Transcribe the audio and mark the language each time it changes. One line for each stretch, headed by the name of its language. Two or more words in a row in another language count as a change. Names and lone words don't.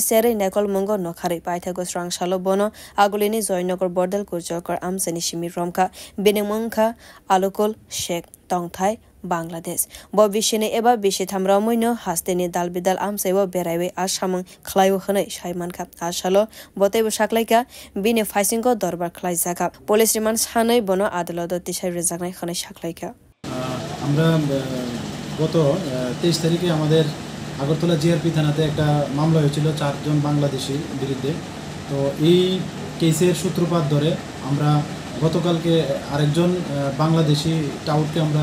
Kok Borok: Sere Naikol Mongo Nokhari Paithagos Rang Shalo Bono Agulini Zoinogor Bordel Kurjokar Am Senishimi Romka Benimangka Alukol Sheikh Tongthai Bangladesh Bobishine Eba Bishithamramoino Hasteni Dalbidal Am Sewa Beraiwe Ashamang Khlaiwo Hane Shaimanka Ashalo Botebo Shaklaika Bine Faisingo Dorbar Klaizaka Police Remand Hanai Bono Adalodo Tisha Rezagnai Hane Shaklaika
Bangla: আমরা গত 23 তারিখে আমাদের আগরতলা জিআরপি থানাতে একটা মামলা হয়েছিল চারজন বাংলাদেশী বিরুদ্ধে তো এই কেসের সূত্রপাত ধরে আমরা গতকালকে আরেকজন বাংলাদেশী টাউটকে আমরা